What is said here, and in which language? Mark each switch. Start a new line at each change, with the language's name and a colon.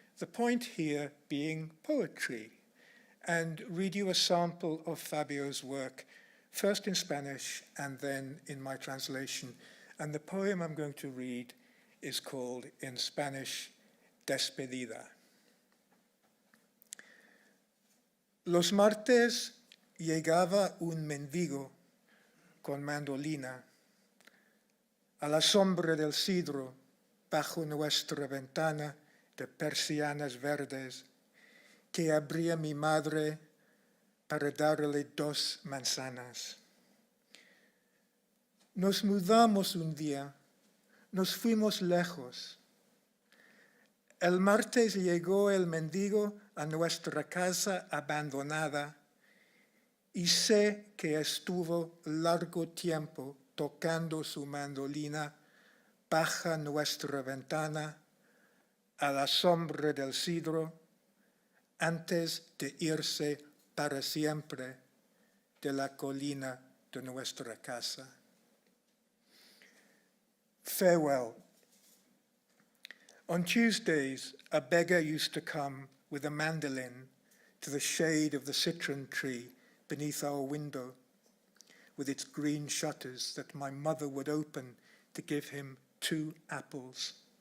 English: The point here being poetry, and read you a sample of Fabio's work, first in Spanish and then in my translation. And the poem I'm going to read is called, in Spanish, Despedida.
Spanish: Los martes llegaba un mendigo con mandolina a la sombra del cedro bajo nuestra ventana de persianas verdes que abría mi madre para darle 2 manzanas. Nos mudamos un día, nos fuimos lejos. El martes llegó el mendigo a nuestra casa abandonada y sé que estuvo largo tiempo tocando su mandolina bajo nuestra ventana a la sombra del cedro antes de irse para siempre de la colina de nuestra casa.
English: Farewell. On Tuesdays, a beggar used to come with a mandolin to the shade of the citron tree beneath our window, with its green shutters that my mother would open to give him 2 apples.